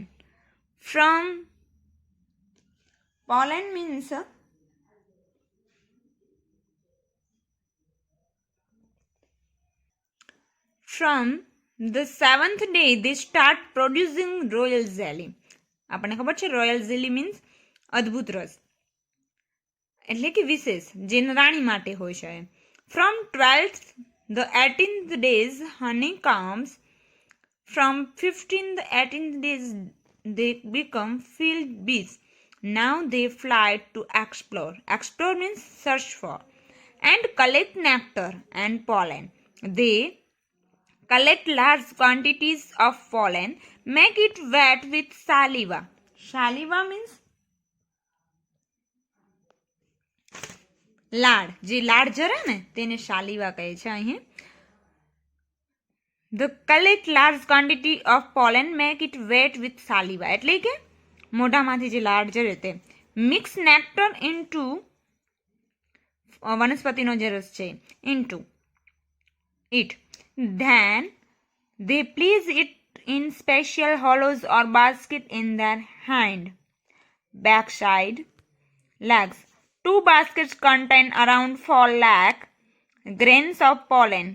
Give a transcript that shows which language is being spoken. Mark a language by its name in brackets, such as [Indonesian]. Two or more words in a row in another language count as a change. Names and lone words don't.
[English] From pollen means from the seventh day they start producing royal jelly. [Gujarati] આપણને ખબર છે [English] royal jelly means [Gujarati] અદ્ભુત રસ, એટલે કે વિશેષ, જે રાણી માટે હોય છે. [English] From 12th the 18th days honey comes. From 15th the 18th days they become field bees. Now they fly to explore. Explore means search for and collect nectar and pollen. They collect large quantities of pollen, make it wet with saliva, saliva means [Gujarati] લાડ, જે લાડ જરે ને તેને શાલિવા કહે છે. [English] અહીં The collect large quantity of pollen make it wet with saliva. [Gujarati] એટલે કે મોઢામાંથી જે લાડ જરે તે [English] mix nectar into [Gujarati] વનસ્પતિનો જે રસ છે ઇન્ટુ it. [English] Then they place it in special hollows or basket in their hind, backside, legs. 2 baskets contain around 4 lakh grains of pollen.